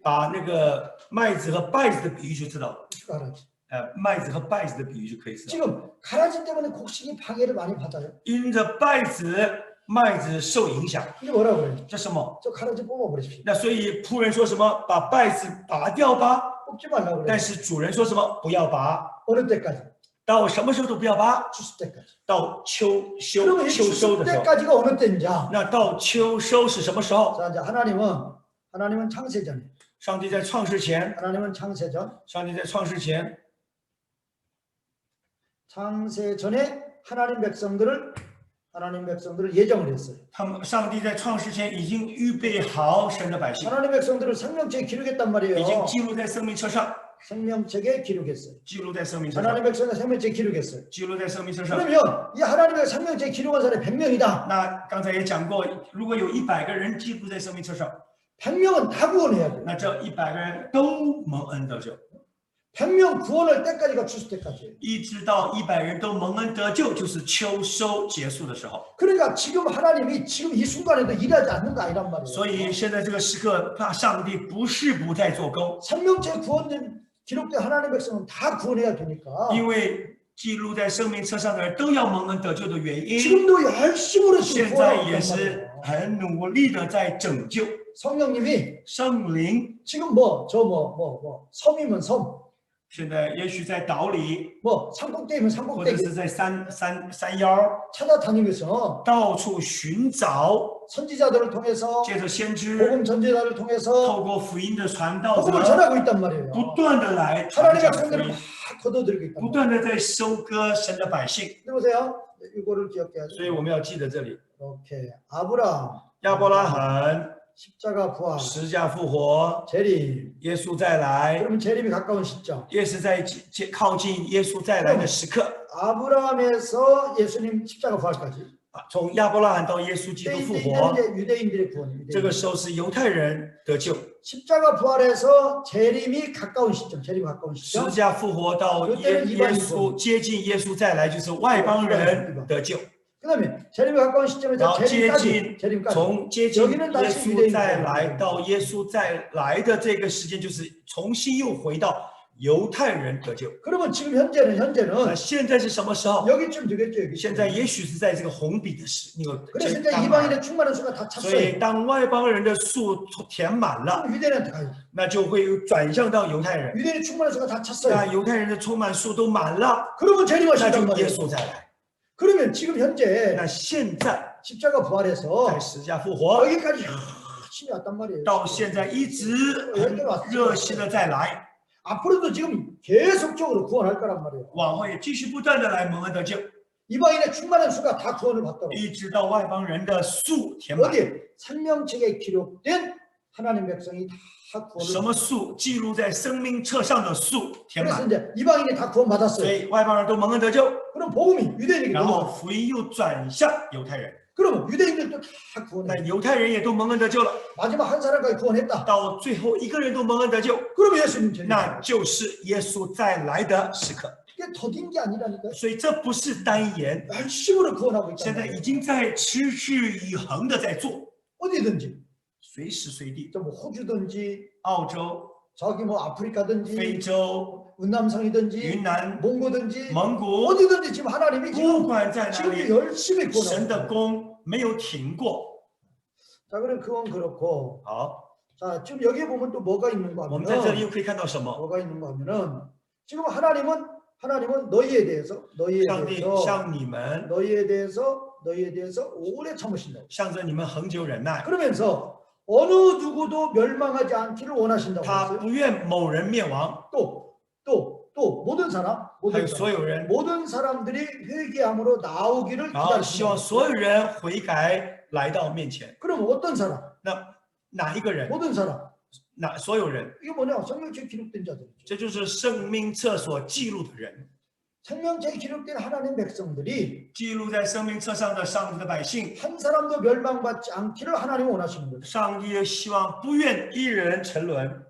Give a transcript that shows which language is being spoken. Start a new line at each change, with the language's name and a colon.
Chinese: 把那个麦子和稗子的比喻就知道了。
Korean: 곡식과 가라지.
Chinese: 麦子和稗子的比喻就可以知道。
Korean: 지금 가라지 때문에 곡식이 방해를 많이 받아요.
Chinese: 因着稗子、麦子受影响，
Korean: 이게 뭐라고 그래요?
Chinese: 这什么？
Korean: 저 가라지 뽑아버리십시오.
Chinese: 那所以仆人说什么？把稗子拔掉吧。
Korean: 뽑지 말라고 그래요.
Chinese: 但是主人说什么？不要拔，
Korean: 어느 때까지?
Chinese: 到什么时候都不要拔，
Korean: 추수 때까지.
Chinese: 到秋
Korean: 그러면 이
Chinese: 收
Korean: 추수
Chinese: 的时候。
Korean: 때까지가 어느 때인지.
Chinese: 那到秋收是什么时候？
Korean: 자, 이제 하나님은 창세전에.
Chinese: 上帝在创世前，
Korean: 하나님은 창세전.
Chinese: 上帝在创世前，
Korean: 창세전에 하나님 백성들을 예정을 했어요.
Chinese: 上帝在创世前已经预备好神的百姓，
Korean: 하나님 백성들을 생명책에 기록했단
Chinese: 已经
Korean: 말이에요.
Chinese: 记录在生命册上，
Korean: 생명책에 기록했어요.
Chinese: 记录在生命册上，
Korean: 하나님 백성의 생명책에 기록했어요.
Chinese: 记录在生命册上。
Korean: 그러면 이 하나님의 생명책에 기록한 사람이 100명이다.
Chinese: 那刚才也讲过，如果有100个人记录在生命册上，
Korean: 100명은 다 구원해야 돼요.
Chinese: 那这100个人都蒙恩得救，
Korean: 100명 구원할 때까지가 추수 때까지예요.
Chinese: 一直到100人都蒙恩得救，就是秋收结束的时候。
Korean: 그러니까 지금 하나님이 지금 이 순간에도 일하지 않는 거 아니란 말이에요.
Chinese: 所以现在这个时刻，那上帝不是不再做工，
Korean: 생명책 구원된 기록된 하나님 백성은 다 구원해야 되니까
Chinese: 因为记录在生命册上的人都要蒙恩得救的原因，
Korean: 지금도 열심으로 지금
Chinese: 现在
Korean: 구원하고
Chinese: 也
Korean: 있단
Chinese: 是
Korean: 말이에요.
Chinese: 很努力的在拯救。
Korean: 성령님이
Chinese: 圣灵
Korean: 지금 섬이면 섬,
Chinese: 现在也许在岛里，
Korean: 산꼭대기면
Chinese: 或者是在山腰，
Korean: 찾아다니면서
Chinese: 到处寻找，
Korean: 선지자들을 통해서
Chinese: 借着先知，
Korean: 복음 전제자를 통해서
Chinese: 透过福音的传道
Korean: 복음을
Chinese: 者，
Korean: 전하고 있단 말이에요.
Chinese: 不断的来传
Korean: 하나님의
Chinese: 讲福
Korean: 성들을
Chinese: 音，
Korean: 막 걷어들이고 있단
Chinese: 不
Korean: 말이에요.
Chinese: 断的在收割神的百姓。
Korean: 근데 보세요. 이거를 기억해야
Chinese: 所以
Korean: 돼요.
Chinese: 我们要记得这里，
Korean: 이렇게 아브라함,
Chinese: 亚伯拉罕
Korean: 십자가 부활,
Chinese: 十字架复活，
Korean: 재림.
Chinese: 耶稣再来，
Korean: 그러면 재림이 가까운 시점.
Chinese: 也是在靠近耶稣再来的时刻。
Korean: 아브라함에서 예수님 십자가 부활까지.
Chinese: 从亚伯拉罕到耶稣基督复
Korean: 이때는
Chinese: 活，
Korean: 이제 유대인들의 구원입니다.
Chinese: 这个时候是犹太人得救。
Korean: 십자가 부활에서 재림이 가까운 시점. 재림이 가까운
Chinese: 十
Korean: 시점.
Chinese: 字架复活到耶稣接近耶稣再来，就是外邦人得救。
Korean: 그다음에 재림이 가까운 시점에서
Chinese: 然后接
Korean: 재림까지.
Chinese: 近
Korean: 재림까지.
Chinese: 从接近耶稣再来到耶稣再来的这个时间，就是重新又回到犹太人得救。
Korean: 그러면 지금 현재는
Chinese: 那现在是什么时候？
Korean: 여기쯤 되겠죠. 여기쯤.
Chinese: 现在也许是在这个红笔的时那个
Korean: 그래서 이제
Chinese: 当
Korean: 이방인의 충만한 수가 다
Chinese: 所以
Korean: 찼어요.
Chinese: 当外邦人的数填满了，
Korean: 그럼 유대인한테 가요.
Chinese: 那就会转向到犹太人。
Korean: 유대인의 충만한 수가 다
Chinese: 那
Korean: 찼어요.
Chinese: 犹太人的充满数都满了，
Korean: 그러면 재림하신단
Chinese: 就耶
Korean: 말이에요.
Chinese: 稣再来。
Korean: 그러면 지금 현재
Chinese: 那现在
Korean: 십자가 부활해서
Chinese: 在十字架复活，
Korean: 여기까지 열심히 왔단 말이에요.
Chinese: 到现在一直很热心的再来，
Korean: 앞으로도 지금 계속적으로 구원할 거란 말이에요.
Chinese: 往后也继续不断的来蒙恩得救，
Korean: 이방인의 충만한 수가 다 구원을 받도록.
Chinese: 一直到外邦人的数填满。
Korean: 어디 생명책에 기록된 하나님 백성이 다
Chinese: 什
Korean: 구원을.
Chinese: 么数记录在生命册上的数填
Korean: 그래서
Chinese: 满，
Korean: 이제 이방인이 다 구원
Chinese: 所
Korean: 받았어요.
Chinese: 以外邦人都蒙恩得救，
Korean: 그럼 복음이 유대인에게
Chinese: 然后
Korean: 넘어가.
Chinese: 福音又转向犹太人，
Korean: 그러면 유대인들도 다
Chinese: 那
Korean: 구원해.
Chinese: 犹太人也都蒙恩得救了，
Korean: 마지막 한 사람까지 구원했다.
Chinese: 到最后一个人都蒙恩得救，
Korean: 그러면 예수님 재림.
Chinese: 那就是耶稣再来的时刻。
Korean: 이게 더딘 게 아니라니까요.
Chinese: 所以这不是单言，
Korean: 열심으로 구원하고 있다.
Chinese: 现在已经在持之以恒的在做，
Korean: 어디든지.
Chinese: 随时随地，
Korean: 뭐 호주든지
Chinese: 澳洲、
Korean: 저기 뭐 아프리카든지
Chinese: 非洲、
Korean: 운남성이든지
Chinese: 云南、
Korean: 몽고든지
Chinese: 蒙古，
Korean: 어디든지 지금 하나님이
Chinese: 不
Korean: 지금
Chinese: 管在哪
Korean: 지금도
Chinese: 里，
Korean: 열심히
Chinese: 神的
Korean: 구원하고.
Chinese: 功没有停过。
Korean: 자, 그럼 그건 그렇고.
Chinese: 好，
Korean: 자, 지금 여기에 보면 또 뭐가 있는가
Chinese: 我们在这里
Korean: 하면은
Chinese: 又可以看到什么？
Korean: 뭐가 있는가 하면은 지금 하나님은 너희에 대해서
Chinese: 上帝向你们，
Korean: 너희에 대해서 오래 참으신다고.
Chinese: 向着你们恒久忍耐，
Korean: 그러면서 어느 누구도 멸망하지 않기를 원하신다고
Chinese: 他
Korean: 했어요.
Chinese: 不愿某人灭亡，
Korean: 또 모든 사람,
Chinese: 还有所有人，
Korean: 모든 사람들이 회개함으로 나오기를
Chinese: 然后希望所有人悔改来到面前。
Korean: 그럼 어떤 사람?
Chinese: 那哪一个人？
Korean: 모든 사람.
Chinese: 所有人？
Korean: 이게 뭐냐? 생명체에 기록된 자들이죠.
Chinese: 这就是生命册所记录的人，
Korean: 생명체에 기록된 하나님 백성들이
Chinese: 记录在生命册上的上帝的百姓。
Korean: 한 사람도 멸망받지 않기를 하나님은 원하시는 거죠.
Chinese: 上帝希望不愿一人沉沦，